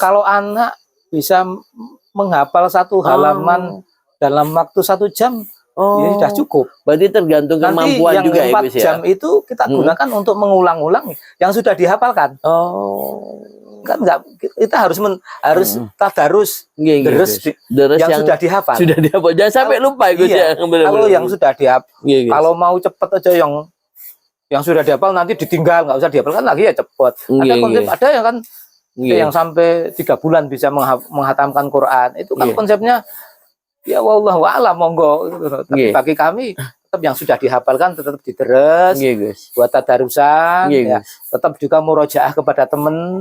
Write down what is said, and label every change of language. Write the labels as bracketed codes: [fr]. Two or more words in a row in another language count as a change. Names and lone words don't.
[id] Kalau anak bisa menghafal 1 halaman dalam waktu 1 jam, ya sudah cukup. Berarti tergantung Nanti kemampuan yang juga ya, 4 Gus ya. jam itu kita gunakan untuk mengulang-ulang yang sudah dihafalkan. Kan enggak, kita harus tadarus [jv] Nggih, nggih, [id] deres Gus. Deres yang sudah dihafal. sudah dihafal. Jangan sampai lupa, Gus Iya, ya. Bener-bener. Kalau yang sudah dihafal, Nggih, Gus. kalau mau cepet aja yang sudah dihafal nanti ditinggal, nggak usah dihafalkan lagi ya cepet. Ada Nggih, konsep, nggih. ada yang kan Nggih. yang sampai 3 bulan bisa menghatamkan Quran. Itu kan Nggih. konsepnya ya [ar] wallahu a'lam, [id] monggo. Tapi Nggih. bagi kami tetap yang sudah dihafalkan tetap diteres Nggih, Gus. buat tadarusan, Nggih, ya. Gus. Tetap juga murojaah kepada teman